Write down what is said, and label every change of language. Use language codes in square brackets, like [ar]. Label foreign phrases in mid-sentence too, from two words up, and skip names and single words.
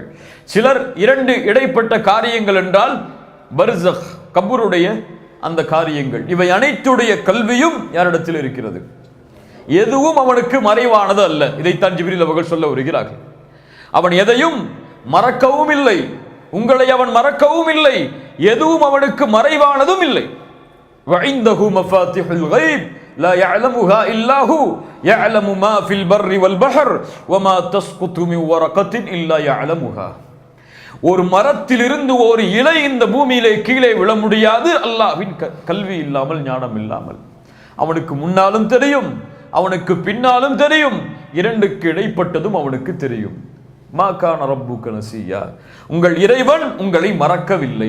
[ta] சிலர் 2 இடைப்பட்ட காரியங்கள் என்றால் பர்ஸக், கபருடைய அந்த காரியங்கள். இவை அனைத்துடைய கல்வியும் யாரிடத்தில் இருக்கிறது? எதுவும் அவனுக்கு மறைவானது அல்ல. இதைத்தான் ஜிப்ரீல் அவர்கள் சொல்ல வருகிறார்கள். அவன் எதையும் மறக்கவும் இல்லை, உங்களை அவன் மறக்கவும் இல்லை, எதுவும் அவனுக்கு மறைவானதும் இல்லை. [ar] وعنده مفاتيح الغيب لا يعلمها إلا هو يعلم ما في البر والبحر وما تسقط من ورقة إلا يعلمها. [ta] ஒரு மரத்திலிருந்து ஒரு இலை இந்த பூமியிலே கீழே விழ முடியாது அல்லாஹ்வின் கல்வி இல்லாமல், ஞானம் இல்லாமல். அவனுக்கு முன்னாலும் தெரியும், அவனுக்கு பின்னாலும் தெரியும், 2க்கு இடைப்பட்டதும் அவனுக்கு தெரியும். [ar] ما كان ربك نسيا, [ta] உங்கள் இறைவன் உங்களை மறக்கவில்லை.